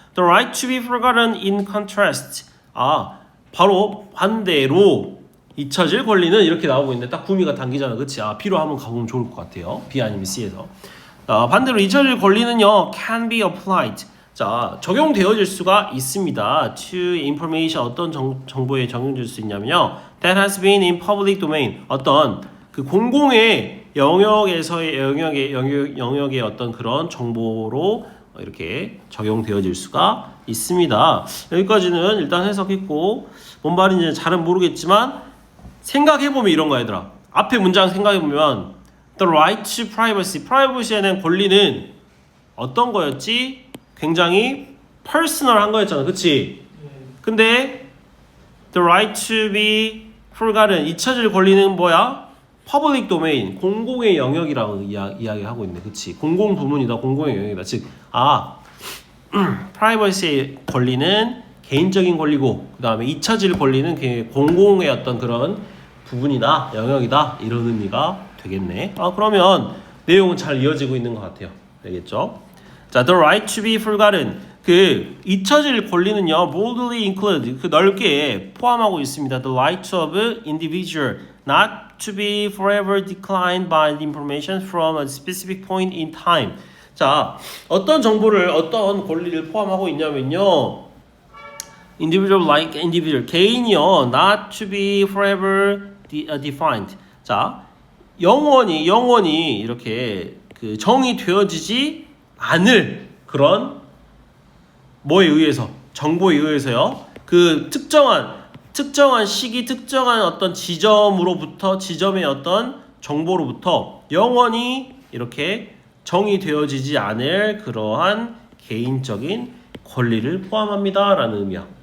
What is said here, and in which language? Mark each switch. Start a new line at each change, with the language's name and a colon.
English: The right to be forgotten in contrast.
Korean: 아, 바로 반대로 잊혀질 권리는 이렇게 나오고 있는데 딱 구미가 당기잖아. 그치? 아, B로 한번 가보면 좋을 것 같아요. B 아니면 C에서. 반대로 잊혀질 권리는요,
English: can be applied.
Korean: 자, 적용되어질 수가 있습니다.
English: To information,
Korean: 어떤 정보에 적용될 수 있냐면요,
English: that has been in public domain.
Korean: 어떤 그 공공의 영역에서의 영역의 어떤 그런 정보로 이렇게 적용되어질 수가 있습니다. 여기까지는 일단 해석했고, 뭔 말인지 잘은 모르겠지만 생각해보면 이런 거 얘들아. 앞에 문장 생각해보면
English: the right to privacy,
Korean: 프라이버시에 대한 권리는 어떤 거였지? 굉장히 퍼스널한 거였잖아. 그치? 근데
English: the right to be forgotten,
Korean: 잊혀질 권리는 뭐야?
English: public domain,
Korean: 공공의 영역이라고 이야기하고 있네. 그치? 공공 부문이다. 공공의 영역이다. 즉, 프라이버시의 권리는 개인적인 권리고, 그 다음에 잊혀질 권리는 공공의 어떤 그런 부분이다, 영역이다, 이런 의미가 되겠네. 그러면 내용은 잘 이어지고 있는 것 같아요. 알겠죠? 자,
English: the right to be forgotten.
Korean: 그 잊혀질 권리는요,
English: boldly include,
Korean: 그 넓게 포함하고 있습니다.
English: The right of individual not to be forever declined by the information from a specific point in time.
Korean: 자, 어떤 정보를, 어떤 권리를 포함하고 있냐면요,
English: individual like individual,
Korean: 개인이요,
English: not to be forever defined.
Korean: 자, 영원히 이렇게 그 정의 되어지지 않을 그런 뭐에 의해서, 정보에 의해서요, 그 특정한 시기, 특정한 어떤 지점의 어떤 정보로부터 영원히 이렇게 정의되어지지 않을 그러한 개인적인 권리를 포함합니다 라는 의미야.